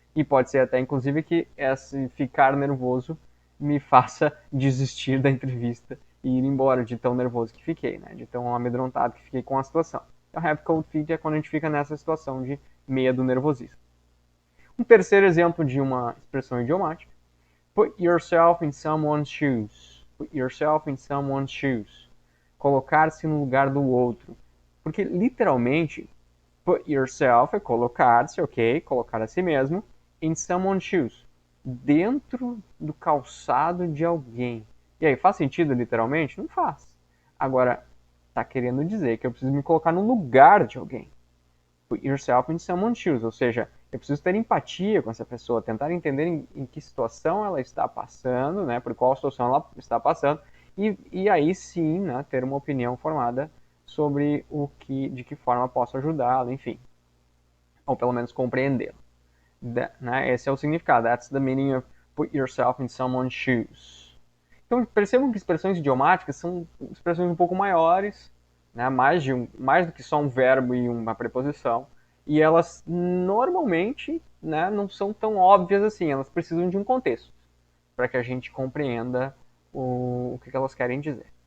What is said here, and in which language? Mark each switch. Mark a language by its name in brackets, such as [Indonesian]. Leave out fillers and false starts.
[Portuguese] E pode ser até, inclusive, que esse ficar nervoso me faça desistir da entrevista e ir embora de tão nervoso que fiquei, né? De tão amedrontado que fiquei com a situação. Então, [English] have cold feet [Portuguese] é quando a gente fica nessa situação de medo, nervosismo. Um terceiro exemplo de uma expressão idiomática. [English] Put yourself in someone's shoes. Put yourself in someone's shoes. [Portuguese] Colocar-se no lugar do outro. Porque, literalmente, put yourself é colocar-se, ok? Colocar a si mesmo. [English] In someone's shoes. [Portuguese] Dentro do calçado de alguém. E aí, faz sentido literalmente? Não faz. Agora, tá querendo dizer que eu preciso me colocar no lugar de alguém. [English] Put yourself in someone's shoes. [Portuguese] Ou seja, eu preciso ter empatia com essa pessoa, tentar entender em que situação ela está passando, né? Por qual situação ela está passando. E aí sim, né, ter uma opinião formada sobre de que forma posso ajudá-la, enfim. Ou pelo menos compreendê-la. Né? Esse é o significado. [English] That's the meaning of put yourself in someone's shoes. [Portuguese] Então percebam que expressões idiomáticas são expressões um pouco maiores, né? mais do que só um verbo e uma preposição. E elas normalmente, né, não são tão óbvias assim. Elas precisam de um contexto para que a gente compreenda o que elas querem dizer.